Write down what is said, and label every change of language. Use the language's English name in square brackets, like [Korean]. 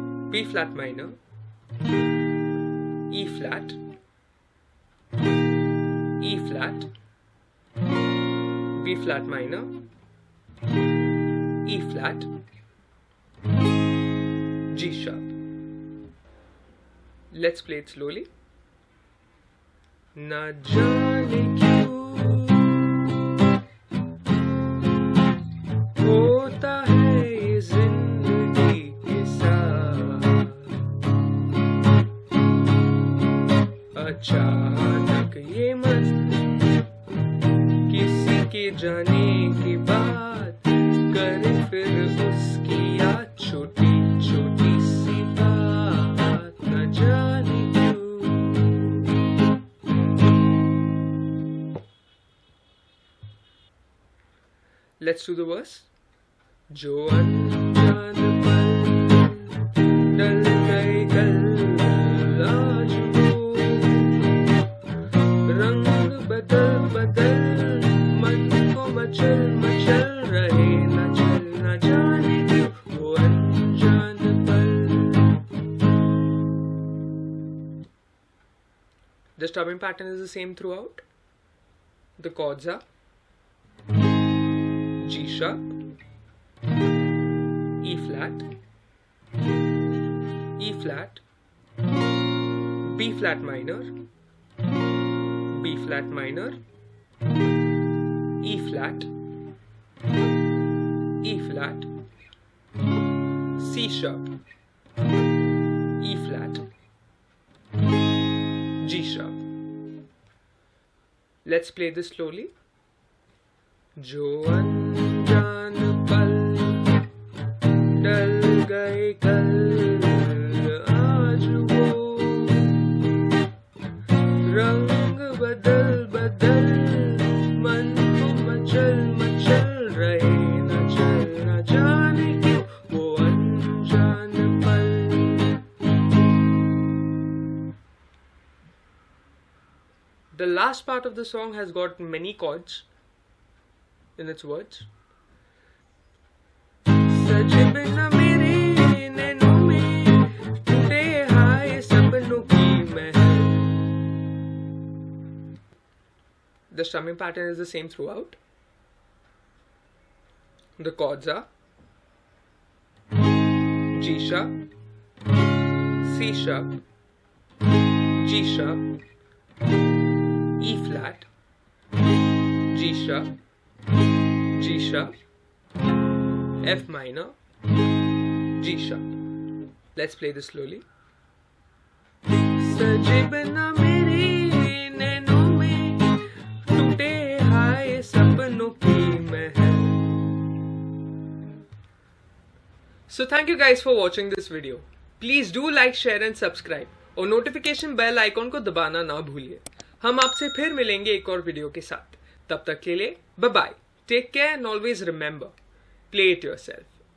[English] B flat minor, E flat, E flat, B flat minor, E flat, G sharp. Let's play it slowly. [Hindi] न जाने क्यों होता है ये जिंदगी के साथ, अचानक ये मन किसी के जाने के बाद करे फिर उसकी याद छोटी छोटी सी बात, न जाने क्यों। [English] Let's do the verse. [Hindi] जो अनजान पल डल गए कल, आज वो रंग बदल बदल मन को मचल मचल रहे, न जाने क्यों वो अनजान पल। [English] The strumming pattern is the same throughout. The chords are G sharp, E flat, E flat, B flat minor, B flat minor, E flat, E flat, C sharp, E flat, G sharp. Let's play this slowly. [Hindi] जो अनजान पल डल गए कल, आज वो रंग बदल बदल मन को मचल मचल रहे, न जाने क्यों वो अनजान पल। [English] The last part of the song has got many chords in its words. [Hindi] सजे बिना मेरे नैनों में टूटे हाय सपनों की महल। [English] The strumming pattern is the same throughout. The chords are G sharp, C sharp, G sharp, E flat, G sharp, G sharp, F minor, G sharp. Let's play this slowly. [Hindi] सजे बिना मेरे नैनों में टूटे हाय सपनों की महल। [English] So thank you guys for watching this video. Please do like, share and subscribe [Hindi] और notification bell icon को दबाना ना भूलिए। हम आपसे फिर मिलेंगे एक और वीडियो के साथ। तब तक के लिए bye bye. [English] Take care and always remember, play it yourself.